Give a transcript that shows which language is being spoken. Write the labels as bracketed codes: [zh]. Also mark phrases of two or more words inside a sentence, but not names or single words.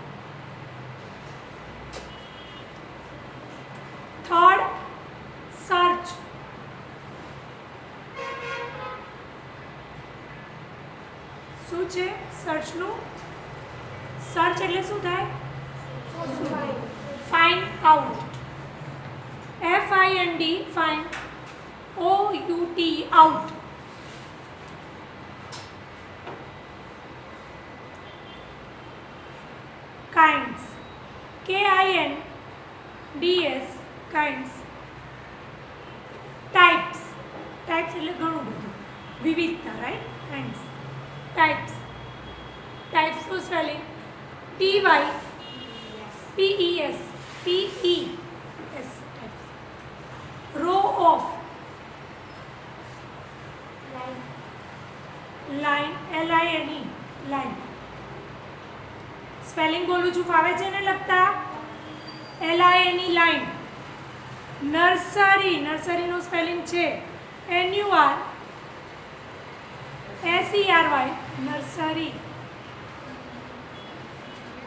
[en] third, search. [gu] શું છે સર્ચનું? સર્ચ એટલે શું થાય? [en] find out. FIND, find. OUT, out. kinds, KINDS, kinds. types, types [gu] એટલે ઘણું બધું, વિવિધતા. રાઈટ? [en] kinds, types. types નું સ્પેલિંગ TYPES, PES, types. row of, line, LINE, line. [gu] સ્પેલિંગ બોલું છું, ફાવે છે ને લખતા? [en] LINE, line. nursery, nurseryનું spelling છે NURSERY, nursery.